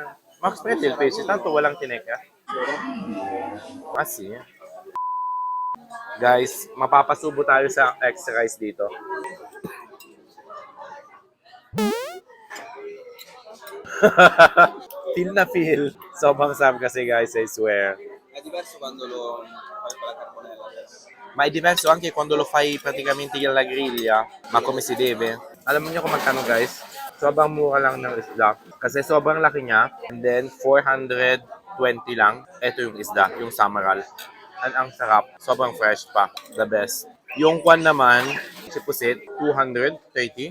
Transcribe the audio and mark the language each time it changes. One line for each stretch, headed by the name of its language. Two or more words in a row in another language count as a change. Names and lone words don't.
Filipino: Max Pretil Fish, tanto walang tineka. Kasi, Guys, mapapasubo tayo sa extra rice dito. Feel na feel. Sobrang sarap kasi guys,
English: I swear.
Italian: È diverso quando lo fai con la carbonella adesso. Ma è diverso anche quando lo fai praticamente alla griglia, ma come si deve.
Filipino: Alam niyo kung magkano guys? Sobrang mura lang ng isda. Kasi sobrang laki niya.
English: And then
Filipino: 420 lang. Ito yung isda, yung samaral. And ang sarap. Sobrang fresh pa.
English: The best.
Filipino: Yung kwan naman, si Pusit, 230.